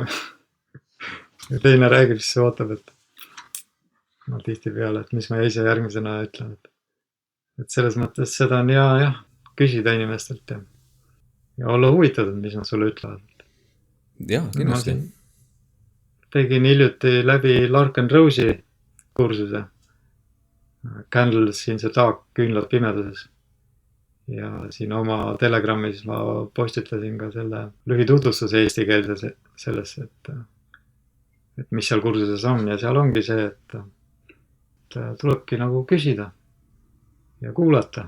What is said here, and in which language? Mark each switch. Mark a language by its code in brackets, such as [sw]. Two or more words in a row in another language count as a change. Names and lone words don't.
[et] Ja teine räägib, siis ootab, et tihti peale, et mis ma ise järgmisena ütlen. Et selles mõttes seda on hea küsida inimestelt ja olla huvitatud, mis nad sulle ütlevad. Jah, kindlasti. Tegin hiljuti läbi Lark and Rose'i kursuse. Candles in the Dark, küünlad pimeduses. Ja siin oma Telegrammis ma postitasin ka selle lühitutvustuse eestikeelse sellesse, et mis seal kursuses on. Ja seal ongi see, et tulebki nagu küsida ja kuulata.